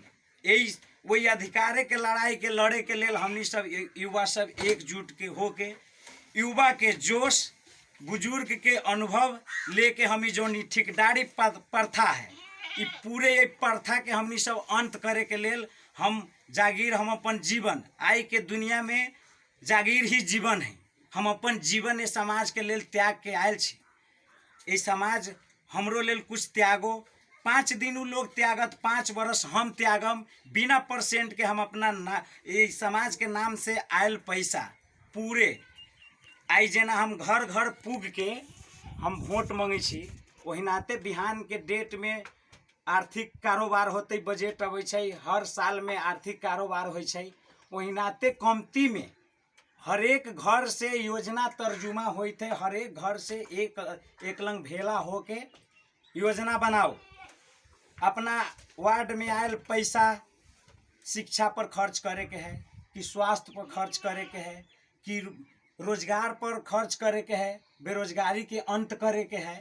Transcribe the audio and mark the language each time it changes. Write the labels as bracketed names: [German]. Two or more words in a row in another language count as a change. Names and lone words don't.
[Maithili] यही वही अधिकारे के लड़ाई के लड़े के लेल हमनी सब युवा सब एकजुट के होके, युवा के जोश, बुजुर्ग के अनुभव लेके हमी जो ठेकेदारी प्रथा है ये पूरे ये प्रथा के हमनी सब अंत करे के लेल हम जागीर, हम अपन जीवन, आई के दुनिया में जागीर ही जीवन है, हम अपन जीवन ये समाज के लेल त्याग के आयल छी। ये समाज हमरो लेल कुछ त्यागो, 5 दिन उ लोग त्यागत, 5 बरस हम त्यागम, बिना परसेंट के हम अपना ये समाज के नाम से आयल पैसा पूरे आई जेना हम घर घर पुग के हम वोट मांगे छी, वही नाते बिहान के डेट में आर्थिक कारोबार होते, बजट अबै छै, हर साल में आर्थिक कारोबार होइ छै, वही नाते कमती में हर एक घर से योजना तर्जुमा होते, हर एक घर से एक लंग भेला होके योजना बनाओ। अपना वार्ड में आयल पैसा शिक्षा पर खर्च करे के है, कि स्वास्थ्य पर खर्च करे के है, कि रोजगार पर खर्च करे के है, बेरोजगारी के अंत करे के है।